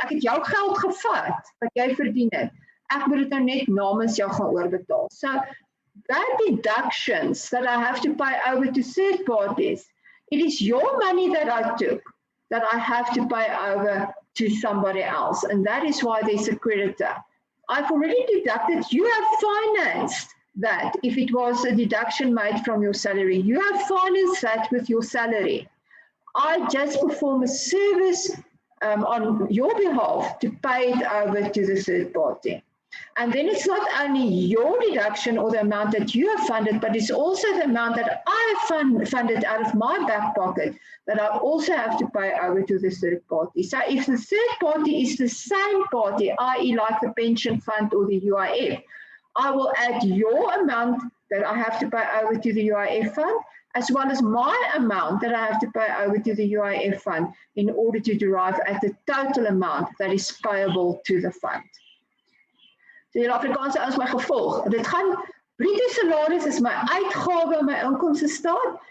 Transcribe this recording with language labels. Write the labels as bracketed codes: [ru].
[af] Ek het jou geld gevat, wat jy verdien het. Ek moet dit nou net namens jou gaan oorbetaal. [en] So, that deductions that I have to pay over to third parties, it is your money that I took, that I have to pay over to somebody else. And that is why there's a creditor. I've already deducted, you have financed that if it was a deduction made from your salary. You have financed that with your salary. I just perform a service on your behalf to pay it over to the third party. And then it's not only your deduction or the amount that you have funded, but it's also the amount that I have funded out of my back pocket that I also have to pay over to the third party. So if the third party is the same party, i.e. like the pension fund or the UIF, I will add your amount that I have to pay over to the UIF fund, as well as my amount that I have to pay over to the UIF fund in order to derive at the total amount that is payable to the fund. [af] So die Afrikaanse is my gevolg. Dit gaan, bruto salaris is my uitgawe in my inkomste staat.